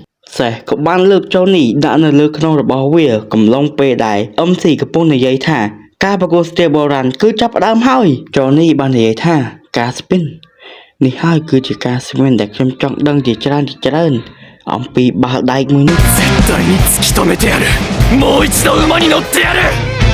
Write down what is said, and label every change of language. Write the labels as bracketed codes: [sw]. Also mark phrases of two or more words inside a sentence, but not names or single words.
[km] សេះក៏បានលើកចូលនេះដាក់នៅលើក្នុងរបស់វាកំឡុងពេលដែលអឹមស៊ីកំពុងនិយាយថាការប្រកួតស្ទាបបុរាណគឺចាប់ផ្ដើមហើយចននេះបាននិយាយថាការស្ពិននេះហើយគឺជាការស្ពិនដែលខ្ញុំចង់ដឹងជាច្រើនអំពីបាល់ដែកមួយនេះ [ja] 絶対に突き止めてやるもう一度馬に乗ってやる